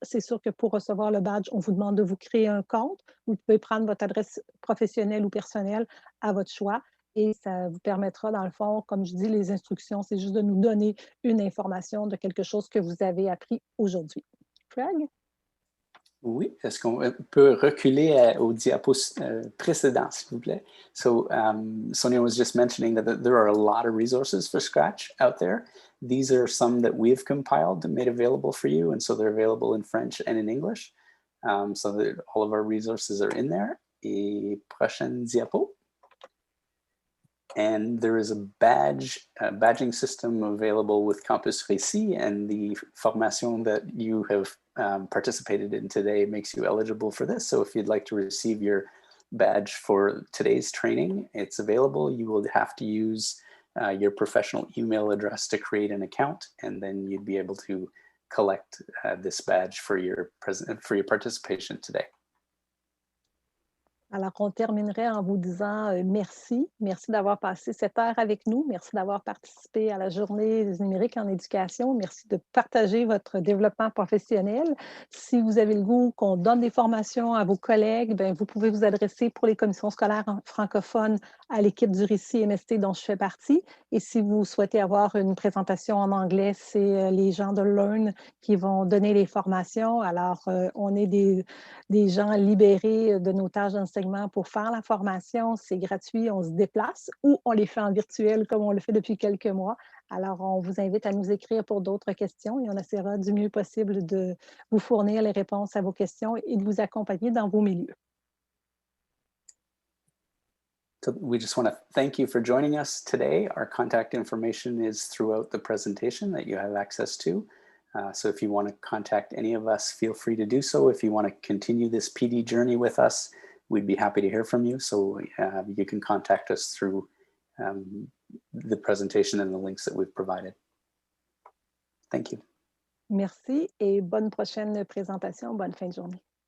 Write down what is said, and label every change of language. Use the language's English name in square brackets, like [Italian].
[French] C'est sûr que pour recevoir le badge, on vous demande de vous créer un compte. Vous pouvez prendre votre adresse professionnelle ou personnelle à votre choix et ça vous permettra, dans le fond, comme je dis, les instructions, c'est juste de nous donner une information de quelque chose que vous avez appris aujourd'hui. Craig? Oui, est-ce qu'on peut reculer au diapo précédent, s'il vous plaît? [English] So Sonia was just mentioning that there are a lot of resources for Scratch out there. These are some that we've compiled and made available for you, and so they're available in French and in English. So that all of our resources are in there. [French] Et prochaine diapo. [English] And there is a badging system available with Campus RICI, and the formation that you have participated in today makes you eligible for this. So if you'd like to receive your badge for today's training, it's available. You will have to use your professional email address to create an account, and then you'd be able to collect this badge for your participation today. [French] Alors, on terminerait en vous disant merci. Merci d'avoir passé cette heure avec nous. Merci d'avoir participé à la journée du numérique en éducation. Merci de partager votre développement professionnel. Si vous avez le goût qu'on donne des formations à vos collègues, bien, vous pouvez vous adresser pour les commissions scolaires francophones à l'équipe du RICI MST dont je fais partie. Et si vous souhaitez avoir une présentation en anglais, c'est les gens de Learn qui vont donner les formations. Alors, on est des gens libérés de nos tâches d'enseignement pour faire la formation. C'est gratuit, on se déplace ou on les fait en virtuel comme on le fait depuis quelques mois. Alors, on vous invite à nous écrire pour d'autres questions et on essaiera du mieux possible de vous fournir les réponses à vos questions et de vous accompagner dans vos milieux. [English] So we just want to thank you for joining us today. Our contact information is throughout the presentation that you have access to. So if you want to contact any of us, feel free to do so. If you want to continue this PD journey with us, we'd be happy to hear from you. So you can contact us through the presentation and the links that we've provided. Thank you. [French] Merci et bonne prochaine présentation. Bonne fin de journée.